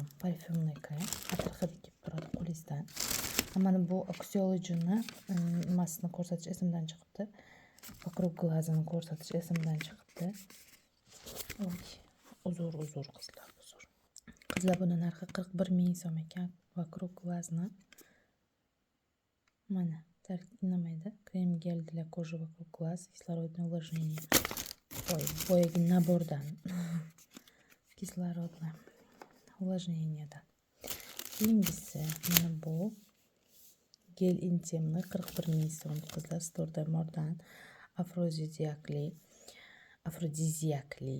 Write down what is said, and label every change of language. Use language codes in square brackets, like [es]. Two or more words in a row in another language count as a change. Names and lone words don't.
[uz] Parfyumli krem, atir hidi kelib turadi qo'lingizdan. Mana bu Oxyology'ni nimasini ko'rsatish esimdan chiqibdi. [ru] вокруг глазини [uz] ko'rsatish esimdan chiqibdi. Uzr qizlar, uzr. Qizlar, buni narxi 41 ming so'm ekan. [ru] вокруг глазни. [uz] Mana nimaydi? [ru] Krem gel для кожи вокруг глаз, кислородное увлажнение. [uz] Boyagi nabordan. Kislorodni увлажнениеdan. Keyingisi mana bu gel intimli 41 ming so'm qizlar, Stordermordan afrodiziakli.